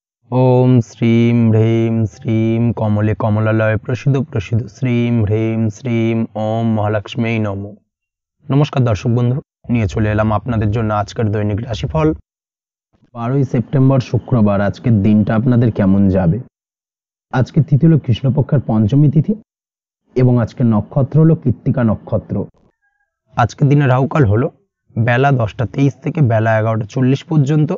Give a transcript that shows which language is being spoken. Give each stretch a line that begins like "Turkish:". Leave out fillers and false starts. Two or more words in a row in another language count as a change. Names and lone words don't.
Sanskrit: ओम श्रीं ह्रीं श्रीं कमले कमलालय प्रसिद्ध प्रसिद्ध श्रीं ह्रीं श्रीं ओम महालक्ष्मी नमो।
Hindi: नमस्कार दर्शक बंधु,
Bangla: নিয়ে চলে এলাম আপনাদের জন্য আজকের দৈনিক রাশিফল। 12 সেপ্টেম্বর শুক্রবার। আজকের দিনটা আপনাদের কেমন যাবে? আজকে তিথি হলো কৃষ্ণপক্ষের পঞ্চমী তিথি এবং আজকের নক্ষত্র হলো কৃত্তিকা নক্ষত্র। আজকের দিনে রাহুকাল হলো বেলা 10টা 23 থেকে বেলা 11টা 40 পর্যন্ত।